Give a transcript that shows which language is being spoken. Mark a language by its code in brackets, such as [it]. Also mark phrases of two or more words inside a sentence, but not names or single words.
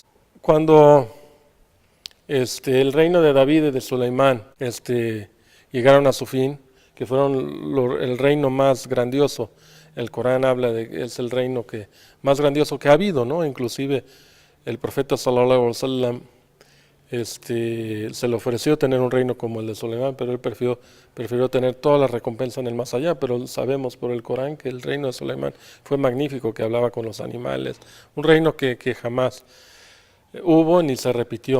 [es] Cuando el reino de David y de Suleimán llegaron a su fin, que fueron el reino más grandioso, el Corán habla de es el reino más grandioso que ha habido, ¿no? Inclusive el profeta [ar] صلى الله عليه وسلم [es] se le ofreció tener un reino como el de Suleimán, pero él prefirió tener toda la recompensa en el más allá. Pero sabemos por el Corán que el reino de Suleimán fue magnífico, que hablaba con los animales, un reino que jamás hubo ni se repitió.